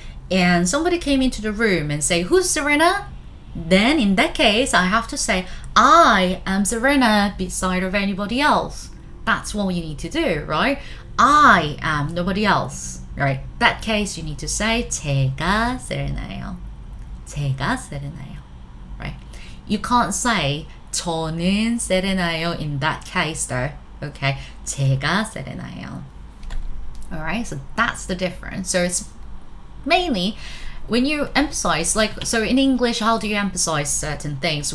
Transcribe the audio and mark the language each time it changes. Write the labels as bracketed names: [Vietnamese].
[English] And somebody came into the room and say, who's Serena? Then in that case, I have to say, I am Serena beside of anybody else. That's what you need to do, right? I am nobody else, right? That case, you need to say, [Korean] 제가 세레나예요. 제가 세레나예요, [English] right? You can't say [Korean] 저는 세레나예요 [English] in that case though, okay? [Korean] 제가 세레나예요. [English] Alright, so that's the difference. So it's mainly when you emphasize, like, so in English, how do you emphasize certain things?